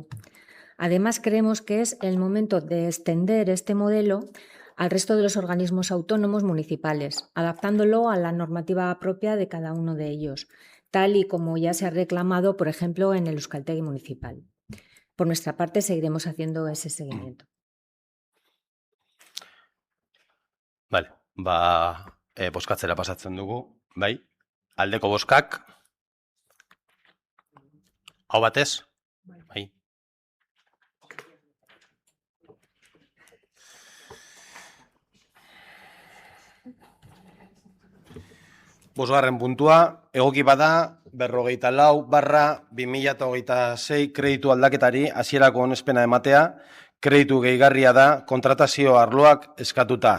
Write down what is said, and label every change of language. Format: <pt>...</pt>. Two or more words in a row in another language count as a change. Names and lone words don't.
<es>Además, creemos que es el momento de extender este modelo al resto de los organismos autónomos municipales, adaptándolo a la normativa propia de cada uno de ellos, tal y como ya se ha reclamado, por ejemplo, en el Euskaltegi municipal. Por nuestra parte, seguiremos haciendo ese seguimiento. Vale,</es> <eu>bozkatzera pasatzen dugu, bai. Aldeko bozkak, hau batez, bai. Bosgarren puntua, egoki bada 44/2026 kreditu aldaketari hasierako onespena ematea, kreditu gehigarria da kontratazio arloak eskatuta.</eu>